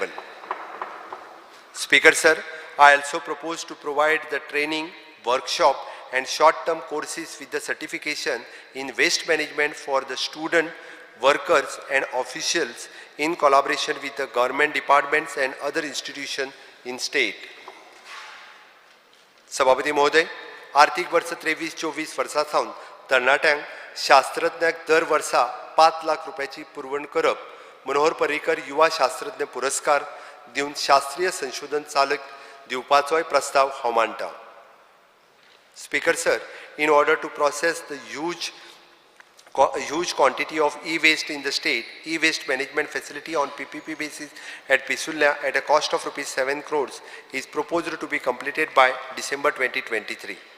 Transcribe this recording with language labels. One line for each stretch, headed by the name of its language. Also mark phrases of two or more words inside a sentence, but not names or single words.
English: Speaker sir, I also propose to provide the training, workshop and short-term courses with the certification in waste management for the student, workers and officials in collaboration with the government departments and other institutions in state.
Konkani: सभापती महोदय, आर्थिक वर्ष 23-24 वर्सासावन तरणाट्यांक शास्त्रज्ञाक दर वर्सा 5 लाख रुपयाची पुरवण करप, मनोहर पर्रीकर युवा शास्त्रज्ञ पुरस्कार दिवन शास्त्रीय संशोधन चालक दिवपाचोय प्रस्ताव हांव मांडटा.
English: Speaker sir, in order to process the huge quantity of e-waste in the state, e-waste management facility on PPP basis at Pisulla at a cost of rupees 7 crores is proposed to be completed by December 2023.